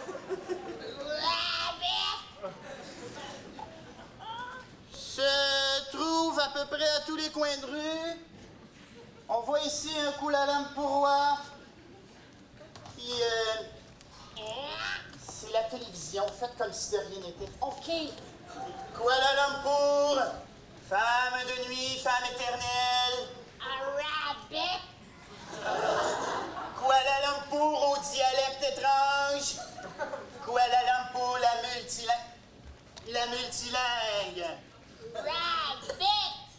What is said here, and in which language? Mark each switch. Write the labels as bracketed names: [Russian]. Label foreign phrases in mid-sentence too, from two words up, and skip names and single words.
[French] Se trouvent à peu près à tous les coins de rue. On voit ici un Kuala Lumpurois. Puis, c'est la télévision. Faites comme si de rien n'était. OK. Kuala Lumpur, femme de nuit, femme éternelle. Arabic. Kuala Lumpur au dialecte étrange. Kuala Lumpur, la multilingue. Rabbit.